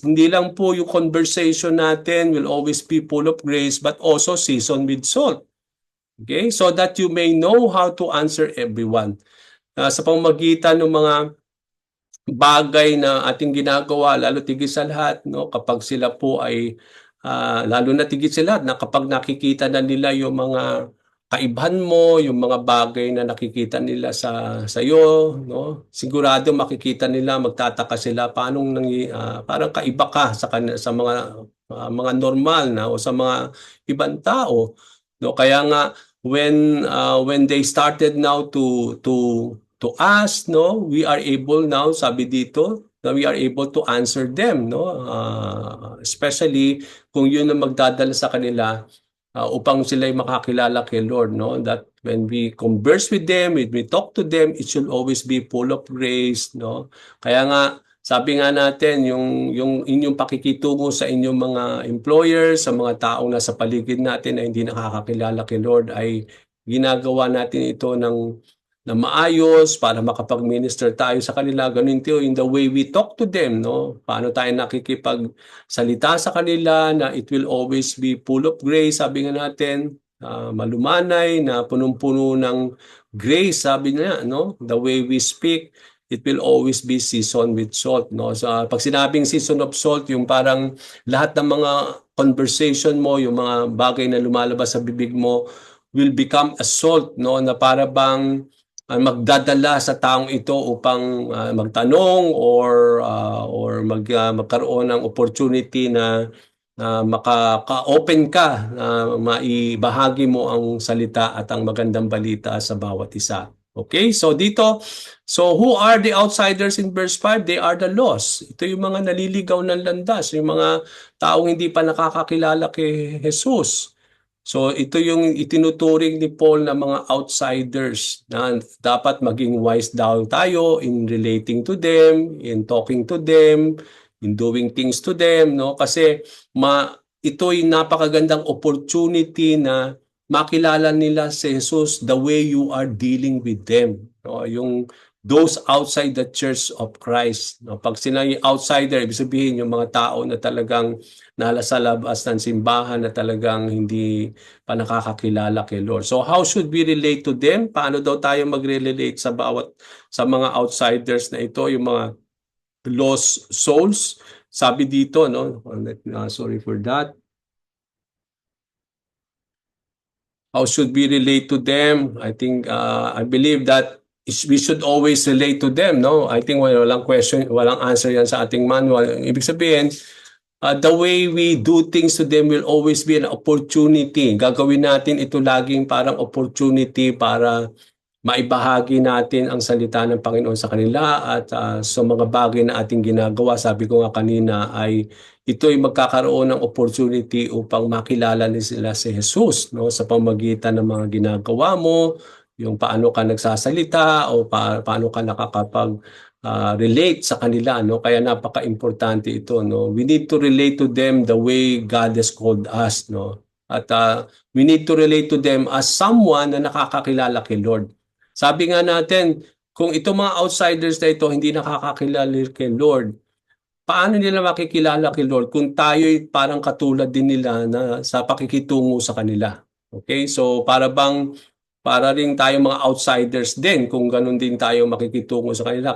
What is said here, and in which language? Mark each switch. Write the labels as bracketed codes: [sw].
[tl] Hindi lang po yung conversation natin [en] will always be full of grace, but also seasoned with salt. Okay, so that you may know how to answer everyone. [tl] Sa pamamagitan ng mga bagay na ating ginagawa, lalo tigit sa lahat, no, kapag sila po ay, lalo na tigit sa lahat, na kapag nakikita na nila yung mga kaibahan mo, yung mga bagay na nakikita nila sa iyo, no? Sigurado makikita nila, magtataka sila paano parang kaiba ka sa mga normal na o sa mga ibang tao, no? Kaya nga [en] when they started now to ask, no, we are able now, [tl] sabi dito, na [en] we are able to answer them, no? [tl] Especially kung yun ang magdadala sa kanila upang sila'y makakilala kay Lord, no? [en] That when we converse with them, when we talk to them, it should always be full of grace, no? [tl] Kaya nga, sabi nga natin, yung inyong pakikitungo sa inyong mga employers, sa mga taong nasa paligid natin na hindi nakakakilala kay Lord, ay ginagawa natin ito na maayos para makapag-minister tayo sa kanila. Ganun ito [en] in the way we talk to them, no? [tl] Paano tayo nakikipagsalita sa kanila na [en] it will always be full of grace, [tl] sabi nga natin, malumanay, na punong-puno ng grace, sabi niya, no? [en] The way we speak it will always be seasoned with salt, no? [tl] So, pag sinabing season of salt, yung parang lahat ng mga conversation mo, yung mga bagay na lumalabas sa bibig mo [en] will become a salt, [tl] no? Na para bang magdadala sa taong ito upang magtanong or magkaroon ng opportunity na makaka-open ka na maibahagi mo ang salita at ang magandang balita sa bawat isa. Okay? [en] So dito, so who are the outsiders in verse 5? They are the lost. [tl] Ito yung mga naliligaw ng landas, yung mga taong hindi pa nakakakilala kay Jesus. So ito yung itinuturing ni Paul na mga outsiders na dapat maging wise daw tayo [en] in relating to them, [tl] in talking to them, in doing things to them, no? Kasi ito'y napakagandang opportunity na makilala nila si Jesus [en] the way you are dealing with them, [tl] no? [en] Yung those outside the church of Christ, no? [tl] Pag sinabing outsider, ibig sabihin yung mga tao na talagang nasa labas ng simbahan na talagang hindi pa nakakakilala kay Lord. [en] So how should we relate to them? [tl] Paano daw tayo magre-relate sa mga outsiders na ito, yung mga lost souls? Sabi dito, no? [en] Sorry for that. How should we relate to them? I think I believe that we should always relate to them, no? I think [tl] walang question, walang answer yan sa ating manual. Ibig sabihin, [en] the way we do things to them will always be an opportunity. [tl] Gagawin natin ito laging parang opportunity para maibahagi natin ang salita ng Panginoon sa kanila at sa mga bagay na ating ginagawa. Sabi ko nga kanina ay ito'y magkakaroon ng opportunity upang makilala nila si Jesus, no? Sa pamamagitan ng mga ginagawa mo, yung paano ka nagsasalita o paano ka nakakapag relate sa kanila, no? Kaya napaka-importante ito, no? [en] We need to relate to them the way God has called us, no? At we need to relate to them as someone [tl] na nakakakilala kay Lord. Sabi nga natin, kung itong mga outsiders na ito hindi nakakakilala kay Lord, paano nila makikilala kay Lord kung tayo'y parang katulad din nila na sa pakikitungo sa kanila? Okay? So para ring tayo mga outsiders din kung ganun din tayo makikitungo sa kanila.